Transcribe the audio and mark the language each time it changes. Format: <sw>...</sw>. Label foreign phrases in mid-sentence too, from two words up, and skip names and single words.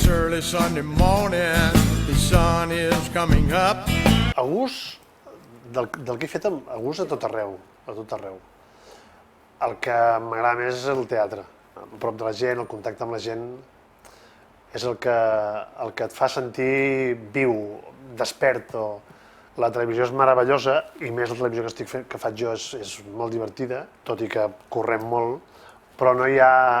<en>early Sunday morning, the sun is coming up.</en> <ca>A gust del que he fet, a gust a tot arreu, a tot arreu. El que m'agrada més és el teatre, a prop de la gent, el contacte amb la gent, és el que et fa sentir viu, despert. La televisió és meravellosa, i més la televisió que faig jo és molt divertida, tot i que correm molt, però no hi ha...</ca>